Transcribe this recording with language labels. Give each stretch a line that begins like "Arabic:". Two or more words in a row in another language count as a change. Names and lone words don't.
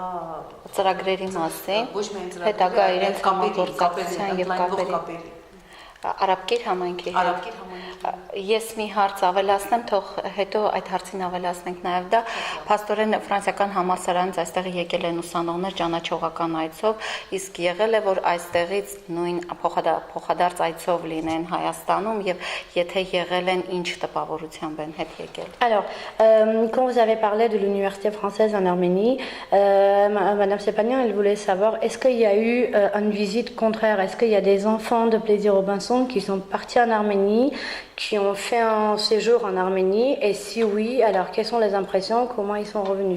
Armenian: ծրագրերի մասին, հետագա իրենց համագործակցության եւ կապերի Արաբկիր համայնքի հետ։ Ես մի հարց ավելացնեմ, թող հետո այդ հարցին ավելացնենք նաև դա։ Փաստորեն ֆրանսիական համալսարանից այստեղ եկել են ուսանողներ ճանաչողական այցով, իսկ եղել է որ այստեղից նույն փոխադարձ այցով լինեն Հայաստանում եւ եթե եղել են ինչ տպավորությամբ են հետ եկել։
French: Alors, quand vous avez parlé de l'université française en Arménie, Madame Sepanian, elle voulait savoir, est-ce qu'il y a eu une visite contraire? Est-ce qu'il y a des enfants de Plaisir Robinson qui sont partis en Arménie, qui ont fait un séjour en Arménie? Et si oui, alors quelles sont les impressions? Comment ils sont revenus?